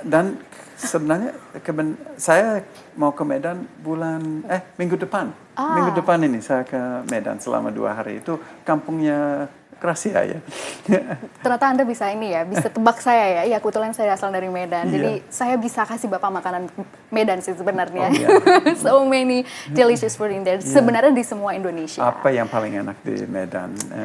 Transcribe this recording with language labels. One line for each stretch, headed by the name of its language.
Indonesian: Dan sebenarnya saya mau ke Medan minggu depan. Minggu depan ini saya ke Medan selama 2 hari. Itu kampungnya Gracia ya. Ternyata Anda bisa bisa tebak saya ya. Ya, kebetulan saya asal dari Medan. Jadi saya bisa kasih Bapak makanan Medan sih sebenarnya.
English: So many delicious food in there.
Indonesian: Sebenarnya di semua Indonesia. Apa yang paling enak di Medan?